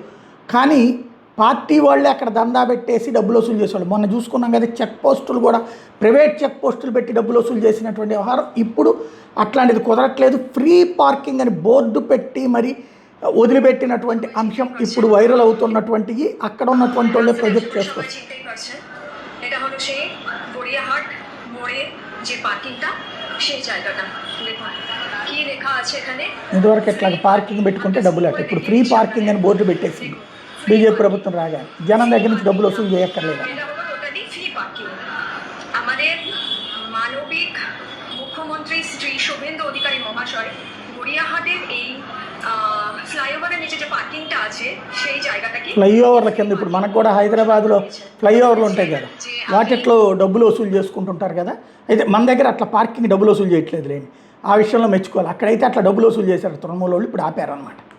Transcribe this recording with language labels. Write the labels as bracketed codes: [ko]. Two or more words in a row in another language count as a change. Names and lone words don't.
[te] కానీ పార్టీ వాళ్ళే అక్కడ దందా పెట్టేసి డబ్బులు వసూలు చేసేవాళ్ళు. మొన్న చూసుకున్నాం కదా, [en] check posts [te] కూడా [en] private check posts [te] పెట్టి డబ్బులు వసూలు చేసినటువంటి వ్యవహారం. ఇప్పుడు అట్లాంటిది కుదరట్లేదు. [en] free parking [te] అని బోర్డు పెట్టి మరి వదిలిపెట్టినటువంటి అంశం ఇప్పుడు వైరల్ అవుతున్నటువంటివి అక్కడ ఉన్నటువంటి వాళ్ళే ప్రొజెక్ట్ చేసుకోవచ్చు. [bn] এটা হলো সেই গড়িয়াহাট মোড়ে যে পার্কিংটা সেই জায়গাটা দেখুন কি লেখা আছে এখানে. [te] ఇదివరకు ఇట్లా పార్కింగ్ పెట్టుకుంటే డబ్బులు అట్ట, ఇప్పుడు [en] free parking [te] అని బోర్డు పెట్టేసింది బీజేపీ ప్రభుత్వం రాగా. జనం దగ్గర నుంచి డబ్బులు వసూలు చేయక్కర్లేదు. [bn] এটা হলো [en] totally free parking. [bn] আমাদের মানবিক মুখ্যমন্ত্রী শ্রী শুভেন্দু অধিকারী মহাশয় গড়িয়াহাটের এই ఫ్లైఓవర్ నిচে যে పార్కింగ్টা আছে সেই জায়গাটাకి [te] ఫ్లైఓవర్ల కింద ఇప్పుడు మనకు కూడా హైదరాబాద్లో ఫ్లైఓవర్లు ఉంటాయి కదా, వాటిట్లో డబ్బులు వసూలు చేసుకుంటుంటారు కదా. అయితే మన దగ్గర అట్లా పార్కింగ్ డబ్బులు వసూలు చేయట్లేదు లేని, ఆ విషయంలో మెచ్చుకోవాలి. అక్కడైతే అట్లా డబ్బులు వసూలు చేశారు తృణమూల వాళ్ళు, ఇప్పుడు ఆపారనమాట.